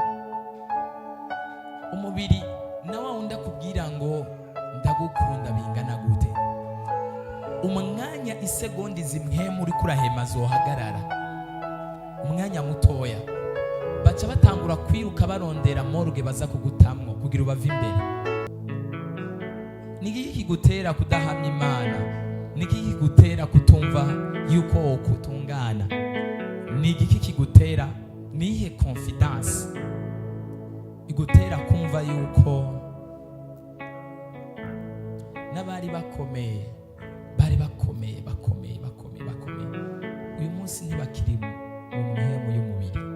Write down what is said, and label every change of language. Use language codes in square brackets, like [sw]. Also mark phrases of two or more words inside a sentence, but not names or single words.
[rn] Umubiri nawe wundi akubwira ngo ndagukunda bingana gute, umwanya isegondi zimwe muri kurahema zohagarara umwanya mutoya, baca batangura kwiruka barondera morgue baza kugutamwo kugira ubava imbere. Niki kigutera kudahamya Imana? Niki kigutera kutumva yuko kutungana? Niki kigutera nihe confidence igutera kumva yuko n'abari bakomeye uyu munsi ntibakiri mu mwemu y'umubiri?